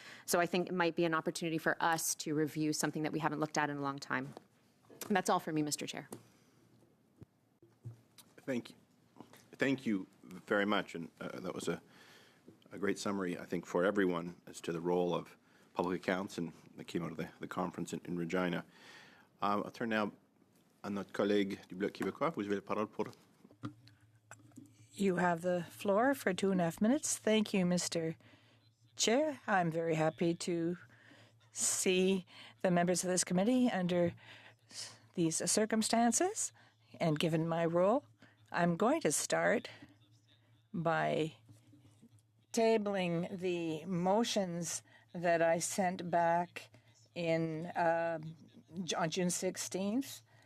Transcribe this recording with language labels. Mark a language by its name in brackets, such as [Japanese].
[English] So I think it might be an opportunity for us to review something that we haven't looked at in a long time. And that's all for me, Mr. Chair. Thank you. Thank you very much. And that was a great summary, I think, for everyone as to the role of public accounts and that came out of the conference in Regina. I'll turn now [French] à notre collègue du Bloc québécois. Vous avez la parole pour... [English] You have the floor for 2.5 minutes. Thank you, Mr. Chair. I'm very happy to see the members of this committee under these circumstances. And given my role, I'm going to start by tabling the motions that I sent back in on June 16th.